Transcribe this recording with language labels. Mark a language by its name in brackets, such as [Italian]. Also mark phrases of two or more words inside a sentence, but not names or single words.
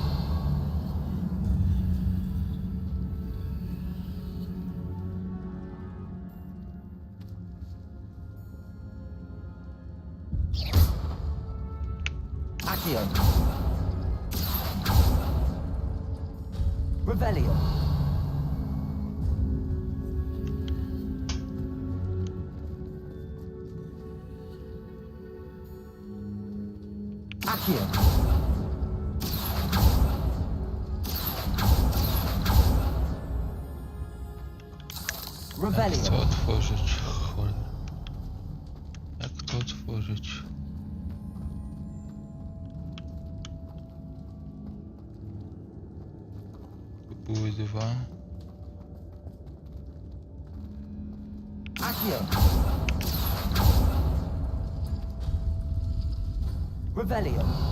[Polish] Accio. Revelio. Accio. Jak to otworzyć? Cholera. Jak to otworzyć? Tu były dwa. Accio. Revelio.